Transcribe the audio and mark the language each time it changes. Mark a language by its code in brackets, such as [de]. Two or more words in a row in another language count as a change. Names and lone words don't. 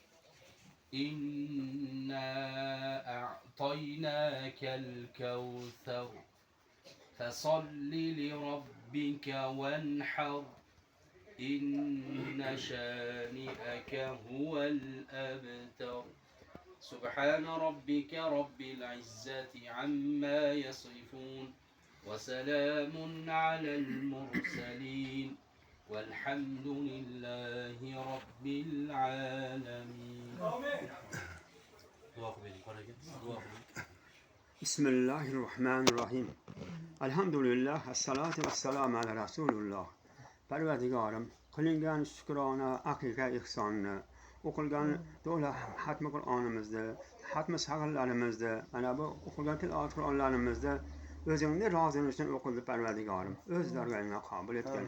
[ar] إنا أعطيناك الكوثر. فصل لربك وانحر. إن شانئك هو الأبتر. سبحان ربك رب العزة عما يصفون وسلام على المرسلين والحمد لله رب العالمين. بسم الله الرحمن الرحیم. الحمد لله، والصلاة والسلام على رسول الله. [uz] Parvardigorim, qilingan shukrona aqiqa ihsonni, o'qilgan to'la hatmi Qur'onimizni, hatmi sag'irlarimizni, mana bu o'qilgan tilovat Qur'onlarimizni o'zingni rozing uchun o'qildi Parvardigorim. O'z dargohingga qabul etgin.